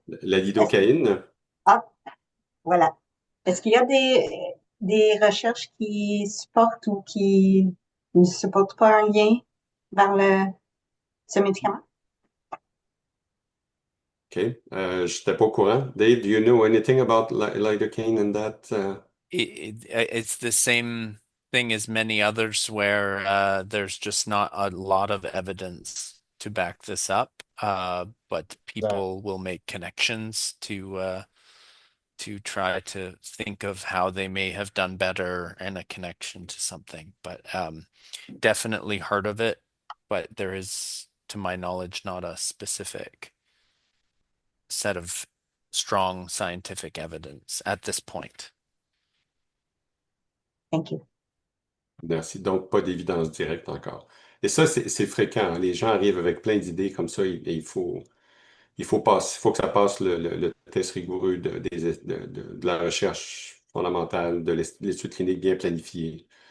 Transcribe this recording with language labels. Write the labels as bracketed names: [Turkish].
[French] La lidocaïne. Ah, voilà. Est-ce qu'il y a des recherches qui supportent ou qui ne supportent pas un lien vers ce médicament? OK. Je n'étais pas au courant. [English] Dave, do you know anything about lidocaine and that? It's the same thing as many others where there's just not a lot of evidence to back this up, but people will make connections to try to think of how they may have done better and a connection to something. But definitely heard of it, but there is, to my knowledge, not a specific set of strong scientific evidence at this point. Thank you. [French] Merci. Donc, pas d'évidence directe encore. Et ça, c'est fréquent, hein. Les gens arrivent avec plein d'idées comme ça et il faut que ça passe le test rigoureux de la recherche fondamentale, de l'étude clinique bien planifiée.